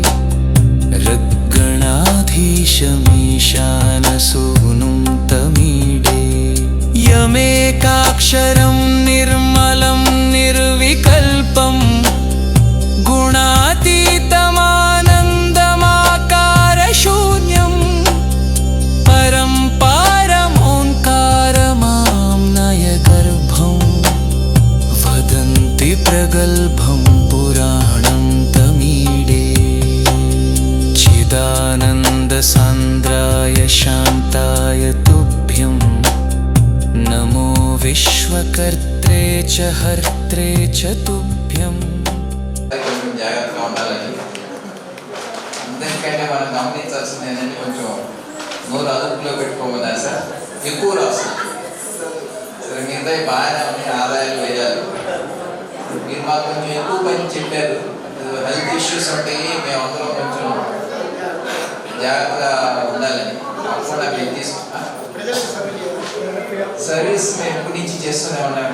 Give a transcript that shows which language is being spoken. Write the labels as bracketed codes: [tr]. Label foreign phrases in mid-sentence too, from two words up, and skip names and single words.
[sa] ऋग्गणाधीशमीशानसूनुं तमीडे यमेकाक्षरं निर्मलं निर्विकल्पं गुणातीतमानन्दमाकारशून्यं परं पारमोङ्कारमां नयगर्भं वदन्ति प्रगल्भं पुराणं तमीडे चिदानन्दसान्द्राय शान्ताय तुभ्यं नमो विश्वकर्त्रे च हर्त्रे च तुभ्यं [te] కొంచెం జాగ్రత్తగా ఉండాలని అందరికంటే మనం గమనించాల్సింది ఏంటంటే కొంచెం నోరు అదుపులో పెట్టుకోమన్నా సార్ ఎక్కువ రాసు సరే మిగతా బాగానే ఉన్నాయి ఆదాయాలు వేయాలి మీరు మాకు కొంచెం ఎక్కువ పని చెప్పారు [en] health issues [te] ఉంటాయి మేమందరం కొంచెం జాగ్రత్తగా ఉండాలని తప్పకుండా మేము తీసుకున్నా సర్వీస్ మేము ఎప్పటి నుంచి చేస్తూనే ఉన్నామండి.